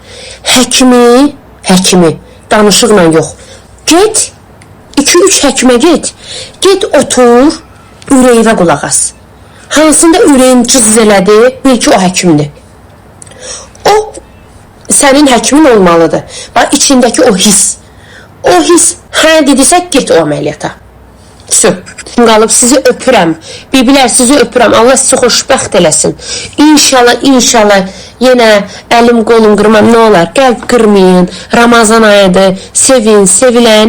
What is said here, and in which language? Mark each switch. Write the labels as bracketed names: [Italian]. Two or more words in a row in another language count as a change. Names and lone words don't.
[Azerbaijani] Həkimi, danışıqla yox. Get, 2-3 həkimə get. Get, otur, ürəyivə qulaq as. Hansında ürəyin cız elədi, bil ki, o həkimdir. O, sənin həkimin olmalıdır. Bax, içindəki o his. O his, hə dedisə, get o əməliyyata. Qalıb, sizi öpürəm. Bibilər, sizi öpürəm. Allah sizi xoşbəxt eləsin. İnşallah, yenə əlim, qolum qırmam, nə olar? Qəlb qırmayın. Ramazan ayıdır. Sevin, sevilən.